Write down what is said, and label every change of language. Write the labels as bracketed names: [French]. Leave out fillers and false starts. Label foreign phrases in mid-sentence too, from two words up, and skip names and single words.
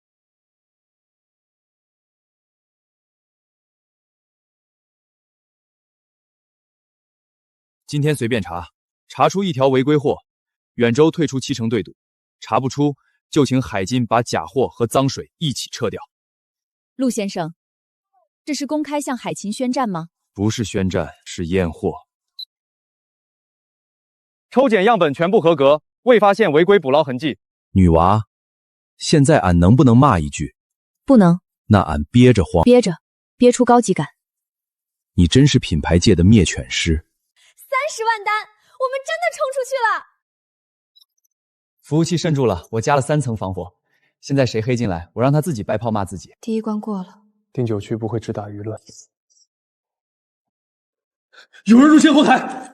[Chinese] 今天隨便查，查出一條違規貨，遠州退出7成對賭；查不出，就請海金把假貨和髒水一起撤掉。陸先生，這是公開向海勤宣戰嗎？不是宣戰，是驗貨。抽檢樣本全部合格，未發現違規捕撈痕跡。女娃，現在俺能不能罵一句？不能。那俺憋着慌。憋着，憋出高級感。你真是品牌界的滅犬師。 30萬單，我們真的衝出去了！服務器滲住了，我加了3層防火。現在誰黑進來，我讓他自己掰炮罵自己。第一關過了。丁九區不會只打輿論。有人入侵後台。